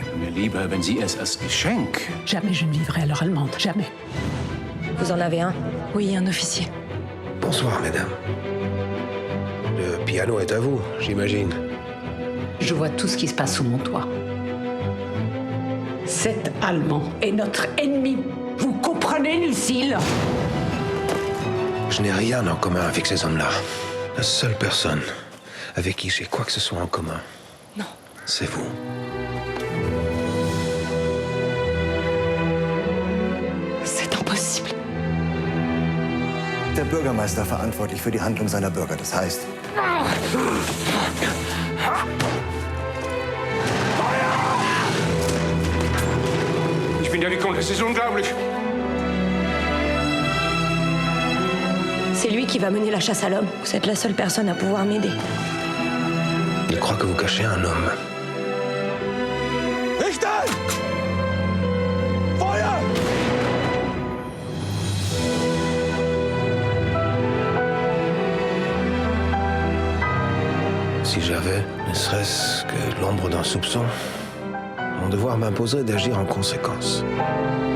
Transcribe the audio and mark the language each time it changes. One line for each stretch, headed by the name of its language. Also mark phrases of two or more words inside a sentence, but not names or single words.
German: Mir lieber, wenn Sie es als Geschenk.
French: Jamais je ne vivrai à l'heure allemande, jamais. Vous en avez un? Oui, un officier. Bonsoir, mesdames. Le piano est à vous, j'imagine. Je vois tout ce qui se passe sous mon toit. Cet Allemand est notre ennemi. Vous comprenez, Lucille? Je n'ai rien en commun avec ces hommes-là. La seule personne avec qui j'ai quoi que ce soit en commun, non, c'est vous. C'est impossible.
German: Der Bürgermeister verantwortlich für die Handlung seiner Bürger. Das heißt... Ich bin der Vicomte, es ist unglaublich.
French: c'est lui qui va mener la chasse à l'homme. Vous êtes la seule personne à pouvoir m'aider. Il croit que vous cachez un homme.
German: Richten! Feuer!
French: Si j'avais, ne serait-ce que l'ombre d'un soupçon, mon devoir m'imposerait d'agir en conséquence.